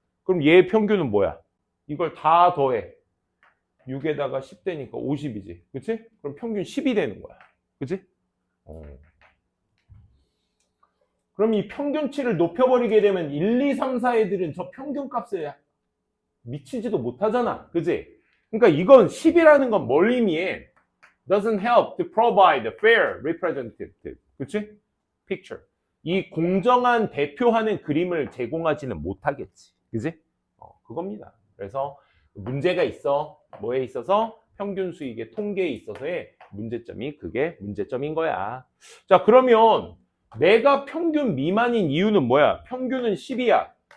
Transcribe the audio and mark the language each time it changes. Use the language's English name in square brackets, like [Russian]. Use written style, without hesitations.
[Korean] 그럼 얘 평균은 뭐야? 이걸 다 더해. 6에다가 10 되니까 50이지. 그치? 그럼 평균 10이 되는 거야. 그치? 그럼 이 평균치를 높여버리게 되면 1, 2, 3, 4 애들은 저 평균값에 미치지도 못하잖아. 그치? 그러니까 이건 10이라는 건 뭘 의미해? [English] Doesn't help to provide a fair representative. [Korean] 그치? Picture. 이 공정한 대표하는 그림을 제공하지는 못하겠지. 그치? 그겁니다. 그래서 문제가 있어. 뭐에 있어서? 평균 수익의 통계에 있어서의 문제점이 그게 문제점인 거야. 자, 그러면 내가 평균 미만인 이유는 뭐야? 평균은 10이야.